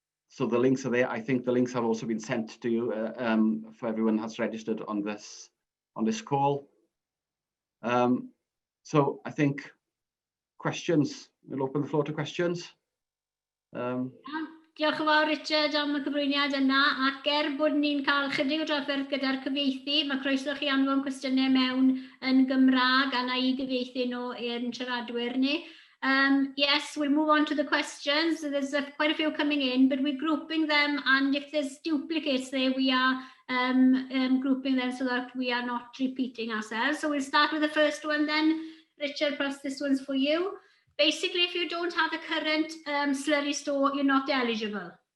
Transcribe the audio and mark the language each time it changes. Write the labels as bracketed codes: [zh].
[en] So the links are there. I think the links have also been sent to you for everyone that's registered on this call. So I think questions. We'll open the floor to questions. [cy] Diolch yn fawr Richard am y cyflwyniad yna, ac bod ni'n cael chydig o drafferth gyda'r cyfieithu, mae croeso chi anfon cwestiynau mewn yn Gymraeg a na I gyfieithu nhw i'n siaradwyr ni. [en] Yes, we'll move on to the questions. So there's quite a few coming in, but we're grouping them, and if there's duplicates there, we are grouping them so that we are not repeating ourselves. So we'll start with the first one then. Richard, perhaps this one's for you. Basically, if you don't have a current slurry store, you're not eligible.